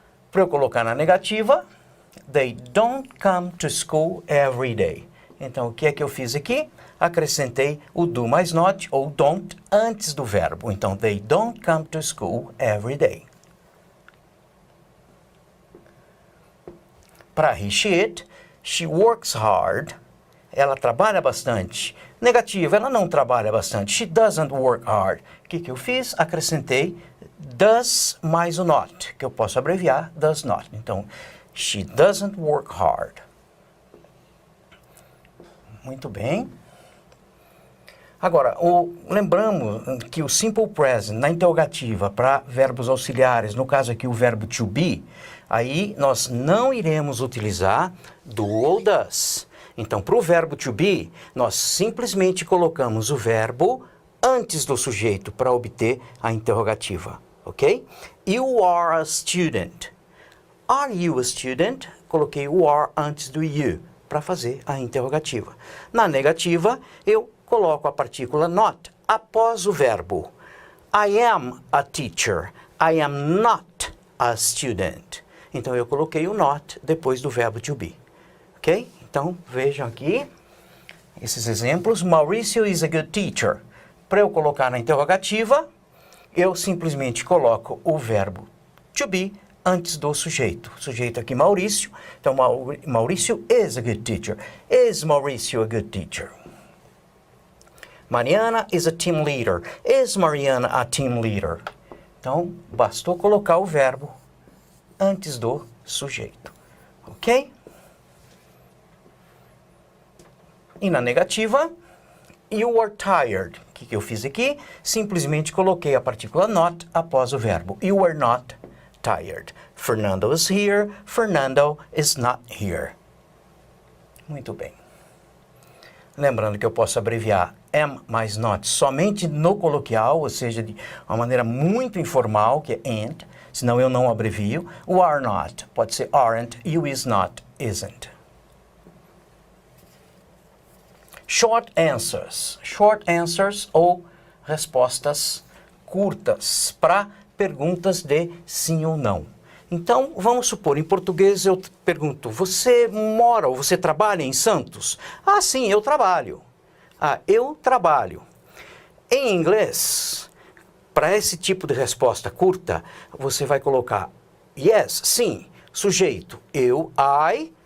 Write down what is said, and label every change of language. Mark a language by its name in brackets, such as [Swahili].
[Portuguese] Para eu colocar na negativa, [English] they don't come to school every day. [Portuguese] Então, o que é que eu fiz aqui? Acrescentei o do mais not, ou don't, antes do verbo. [English] Então, they don't come to school every day. Para he, she, it, she works hard. [Portuguese] Ela trabalha bastante. Negativa, ela não trabalha bastante. [English] She doesn't work hard. [Portuguese] O que eu fiz? Acrescentei does mais o not, que eu posso abreviar does not. [English] Então, she doesn't work hard. [Portuguese] Muito bem. Agora, lembramos que o simple present na interrogativa para verbos auxiliares, no caso aqui o verbo to be, aí nós não iremos utilizar do ou does. Então, para o verbo to be, nós simplesmente colocamos o verbo antes do sujeito para obter a interrogativa, ok? [English] You are a student. Are you a student? [Portuguese] Coloquei o are antes do you para fazer a interrogativa. Na negativa, eu coloco a partícula not após o verbo. [English] I am a teacher. I am not a student. [Portuguese] Então, eu coloquei o not depois do verbo to be. Ok? Então, vejam aqui esses exemplos. [English] Maurício is a good teacher. [Portuguese] Para eu colocar na interrogativa, eu simplesmente coloco o verbo to be antes do sujeito. O sujeito aqui, Maurício. [English] Então, Maurício is a good teacher. Is Maurício a good teacher? Mariana is a team leader. Is Mariana a team leader? [Portuguese] Então, bastou colocar o verbo antes do sujeito. Ok? E na negativa, [English] You are tired. [Portuguese] O que eu fiz aqui? Simplesmente coloquei a partícula not após o verbo. [English] You are not tired. Fernando is here. Fernando is not here. [Portuguese] Muito bem. Lembrando que eu posso abreviar am mais not somente no coloquial, ou seja, de uma maneira muito informal, que é and, senão eu não abrevio. O are not pode ser aren't, you is not, isn't. [English] Short answers. [Portuguese] Short answers ou respostas curtas para perguntas de sim ou não. Então, vamos supor, em português eu pergunto, você mora ou você trabalha em Santos? Ah, sim, eu trabalho. Ah, eu trabalho. Em inglês, para esse tipo de resposta curta, você vai colocar yes, sim, sujeito, eu, I.